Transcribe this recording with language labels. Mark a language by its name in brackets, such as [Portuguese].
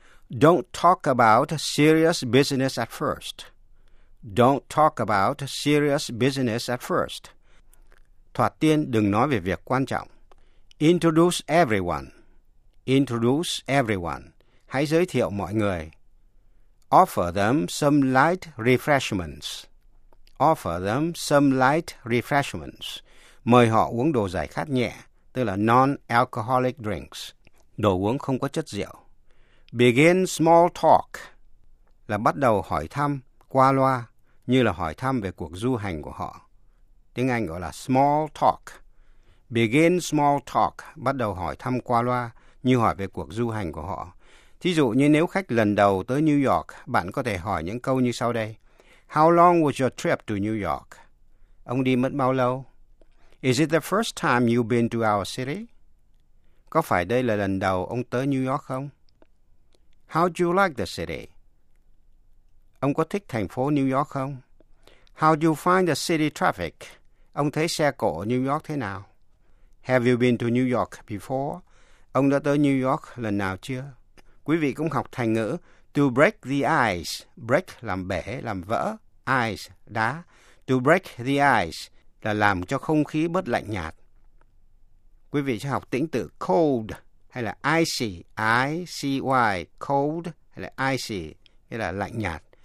[English] Don't talk about serious business at first. Don't talk about serious business at first. [Vietnamese] Thoạt tiên đừng nói về việc quan trọng. [English] Introduce everyone. Introduce everyone. [Vietnamese] Hãy giới thiệu mọi người. [English] Offer them some light refreshments. Offer them some light refreshments. [Vietnamese] Mời họ uống đồ giải khát nhẹ, tức là non-alcoholic drinks. Đồ uống không có chất rượu. [English] Begin small talk. [Vietnamese] Là bắt đầu hỏi thăm, qua loa. Như là hỏi thăm về cuộc du hành của họ. Tiếng Anh gọi là small talk. Begin small talk, bắt đầu hỏi thăm qua loa, như hỏi về cuộc du hành của họ. Thí dụ như nếu khách lần đầu tới New York, bạn có thể hỏi những câu như sau đây. [English] How long was your trip to New York? [Vietnamese] Ông đi mất bao lâu? [English] Is it the first time you've been to our city? [Vietnamese] Có phải đây là lần đầu ông tới New York không? [English] How do you like the city? [Vietnamese] Ông có thích thành phố New York không? [English] How do you find the city traffic? [Vietnamese] Ông thấy xe cộ ở New York thế nào? [English] Have you been to New York before? [Vietnamese] Ông đã tới New York lần nào chưa? Quý vị cũng học thành ngữ to break the ice. Break làm bể, làm vỡ. Ice, đá. To break the ice là làm cho không khí bớt lạnh nhạt. Quý vị sẽ học tĩnh từ cold hay là icy. I-C-Y, cold hay là icy, nghĩa là lạnh nhạt.